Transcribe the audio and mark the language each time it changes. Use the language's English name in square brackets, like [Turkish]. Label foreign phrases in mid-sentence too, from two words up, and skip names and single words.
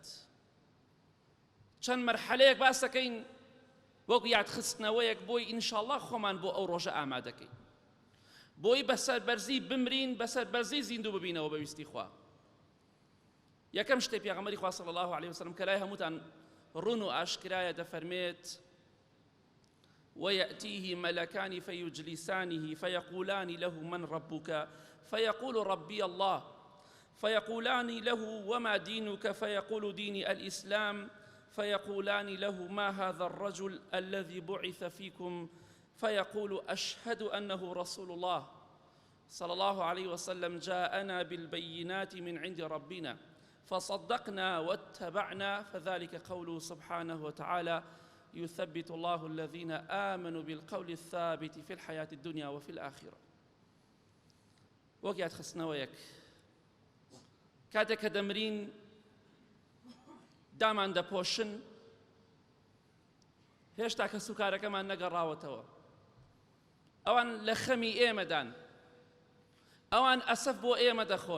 [Central Kurdish] چەند مەرحەلەیەک باس دەکەین وەکو یادخستنەوەیەک بۆی ئینشاءڵڵا خۆمان بۆ ئەو ڕۆژە ئامادەکەین، بۆی بەسەر بەرزی بمرین، بەسەر بەرزی زیندوو ببینەوە بەویستی خوا. یەکەم شتێ پێغەمبەری خوا [Arabic] صلی الله علیه وسلم [Central Kurdish] کە لای هەمووتان ڕوون و ئاشکرایە دەفەرمێت [Arabic] ويأتيه ملكان فيجلسانه فيقولان له من ربك فيقول ربي الله فيقولان له وما دينك فيقول ديني الإسلام فيقولان له ما هذا الرجل الذي بعث فيكم فيقول أشهد أنه رسول الله صلى الله عليه وسلم جاءنا بالبينات من عند ربنا فصدقنا واتبعنا فذلك قوله سبحانه وتعالى يثبت الله الذين آمنوا بالقول الثابت في الحياة الدنيا وفي الآخرة. [Central Kurdish] وەک یادخستنەوەیەک کاتێک کە دەمرین دامان دەپۆشن، هێشتا کە سوکارەکەمان نەگەڕاوەتەوە، ئەوان لە خەمی ئێمەدان، ئەوان ئەسەف بۆ ئێمە دەخۆن.